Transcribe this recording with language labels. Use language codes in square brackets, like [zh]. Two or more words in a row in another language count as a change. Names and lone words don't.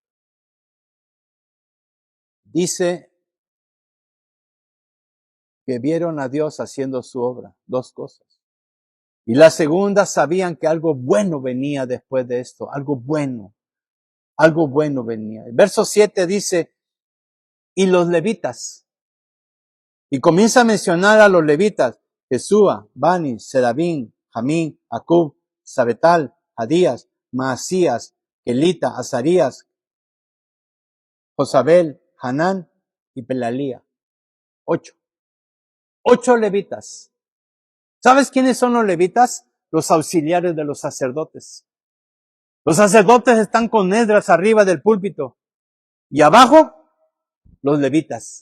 [es] Dice que vieron a Dios haciendo su obra, 2 cosas. Y la segunda, sabían que algo bueno venía después de esto, algo bueno venía. El verso 7 dice, y los levitas, y comienza a mencionar a los levitas, Jesúa, Bani, Serabín, Jamín, Acub, Sabetal, Adías, Maasías, Kelita, Azarías, Josabel, Hanán y Pelalía. 8 levitas. ¿Sabes quiénes son los levitas? Los auxiliares de los sacerdotes. Los sacerdotes están con Esdras arriba del púlpito Y abajo, los levitas.